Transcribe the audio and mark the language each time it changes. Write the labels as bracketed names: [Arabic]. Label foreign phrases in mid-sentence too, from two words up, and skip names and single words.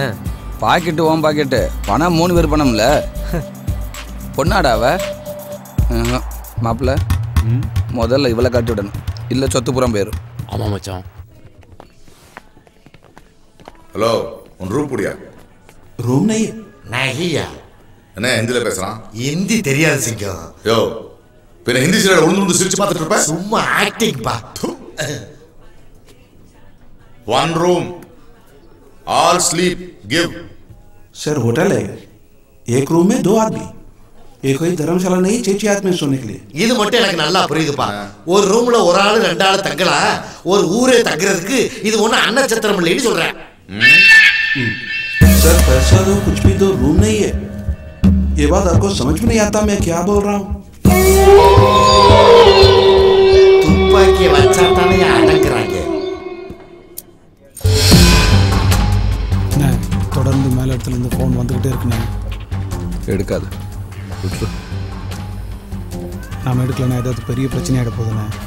[Tamil] பாக்கெட்டு ஓன் பாக்கெட்டு, பணம் 3 பேர் பணம்ல. பொண்ணாடாவ மாப்பிள்ள, முதல்ல இவளை காட்டி விடணும், இல்ல சொத்து புறம் போயிரும். ஆமா மச்சான். ஹலோ, உன் ரூம் புடியா? [Hindi] ரூம் नहीं [Tamil] என்ன ஹிந்தில பேசுறான்? हिंदी தெரியாது சிங்கம். யோ பின்ன ஹிந்தி சீரியல் உளுந்து சிரிச்சு பார்த்துட்டு இருப்ப? சும்மா ஆக்டிங் பா. [English] One room, all sleep, give. [Hindi] सर होटल है, एक रूम में 2 आदमी, ये कोई धर्मशाला नहीं 6 आदमी सोने के लिए. [Tamil] இது மட்டும் எனக்கு நல்லா புரியுதுப்பா. ஒரு ரூம்ல ஒரு ஆளு 2 ஆளு தங்கலாம், ஒரு ஊரே தங்குறதுக்கு இது ஒண்ணு அன்னச்சத்திரம் இல்லைன்னு சொல்றேன். [Hindi] सर पैसा दो, कुछ भी दो, रूम नहीं है. ये बात आपको समझ में नहीं आता मैं क्या बोल रहा हूँ? [Tamil] துப்பாக்கி வச்சா தானே அடங்குறாங்க. தொடர்ந்து மேல இடத்துல இருந்து ஃபோன் வந்துகிட்டே இருக்குண்ணே. எடுக்காது. நாம எடுத்து எடுக்கலண்ணா ஏதாவது பெரிய பிரச்சனையாகிட போகுதுண்ணே.